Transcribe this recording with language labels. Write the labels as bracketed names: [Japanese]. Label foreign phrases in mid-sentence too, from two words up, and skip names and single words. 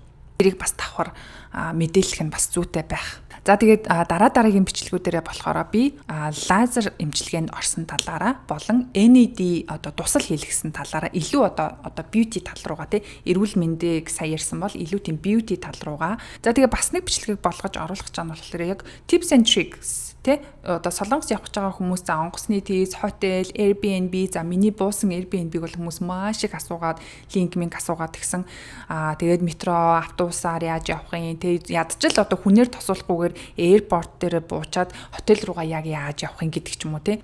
[Mongolian] Тэрийг бас давхар мэдээлэх нь бас зүйтэй байх. За тэгээд дараагийн бичлэгүүдээрээ болохоор би лазер эмчилгээнд орсон талаараа болон NAD одоо тусал хийлгэсэн талаараа илүү одоо beauty тал руугаа тий эрүүл мэндийг сайн ярьсан бол илүү тийм beauty тал руугаа. За тэгээд бас нэг бичлэгийг болгож оруулах гэж байгаа нь болохоор яг [English] tips and tricks [Mongolian] тий одоо солонгос явах гэж байгаа хүмүүс за онгоцны тийз, хотел, Airbnb за миний буусан Airbnb-г бол хүмүүс маш их асуугаад линк асуугаад гисэн тэгээд метро, автобусаар яаж явах юм тэгээд ядчил одоо хүнээр тосуулахгүйгээр airport дээр буучаад хотел руугаа яг яаж явах юм гэдэг ч юм уу тий.